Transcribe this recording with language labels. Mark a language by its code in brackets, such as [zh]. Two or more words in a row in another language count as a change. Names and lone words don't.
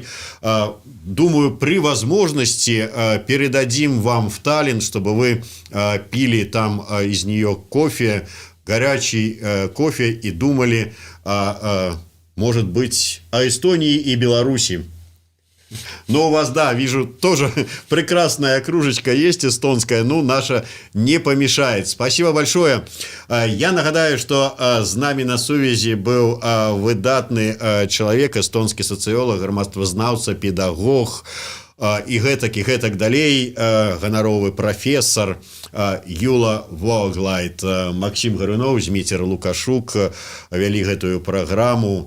[ru] Думаю, при возможности передадим вам в Таллин, чтобы вы пили там из нее кофе, горячий кофе, и думали, может быть, о Эстонии и Беларуси. Ну, у вас, да, вижу, тоже прекрасная кружечка есть эстонская, ну, наша не помешает. Спасибо большое. [be] Я нагадаю, что з нами на сувязі быў выдатны чалавек, эстонскі сацыёлаг, грамадствазнаўца, педагог, і гэтак далей, ганаровы прафесор Юла Воглайт. Максим Гаруноў, Зміцер Лукашук вялі гэтую праграму.